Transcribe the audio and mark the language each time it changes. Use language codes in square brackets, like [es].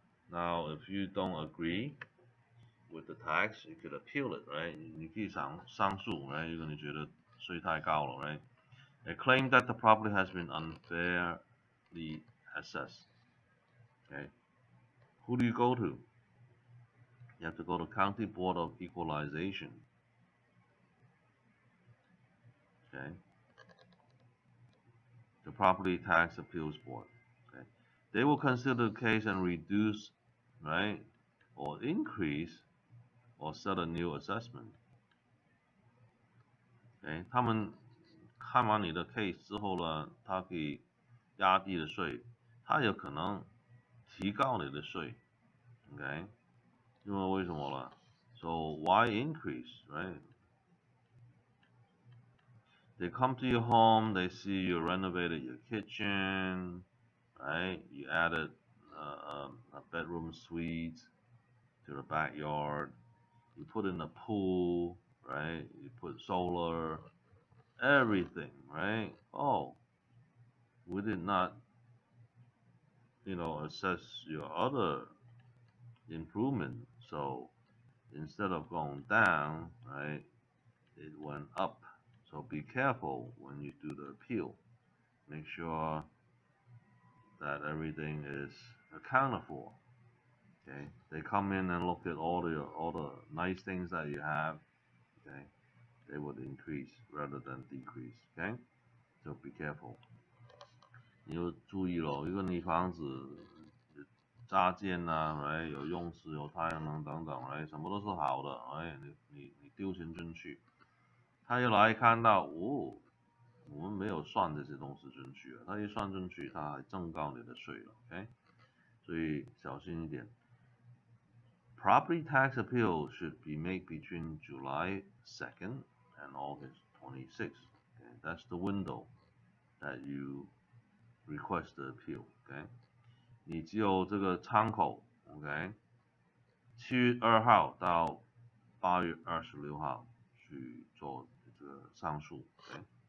[en] Now, if you don't agree with the tax, you could appeal it, right? [zh] 你可以上诉 ，right？ 如果你觉得税太高了 ，right？ [en] A claim that the property has been unfairly assessed. Okay, who do you go to? You have to go to County Board of Equalization. Okay, the Property Tax Appeals Board. Okay, they will consider the case and reduce, right, or increase, or set a new assessment. [zh] Okay, 他们看完你的 case 之后呢，他可以压低的税，他有可能提高你的税 ，OK？因为为什么呢 [en] ？So why increase, right? They come to your home, they see you renovated your kitchen, right? You added a bedroom suite to the backyard. You put in a pool, right? You put solar, everything, right? Oh, we did not, assess your other improvement. So instead of going down, right, it went up. So be careful when you do the appeal. Make sure that everything is accounted for. Okay, they come in and look at all the nice things that you have. Okay, they would increase rather than decrease. Okay, so be careful. [zh] 你要注意咯，如果你房子加建啊，来有用湿、有太阳能等等，来什么都是好的，哎，你丢钱进去，他一来看到，哦，我们没有算这些东西进去啊，他一算进去，他还增高你的税了 ，OK？所以小心一点。 [en] Property tax appeal should be made between July 2nd and August 26th. Okay? That's the window that you request the appeal. [zh] Okay? 你只有这个窗口 ，OK？ 7月2号到8月26号去做这个上诉 ，OK？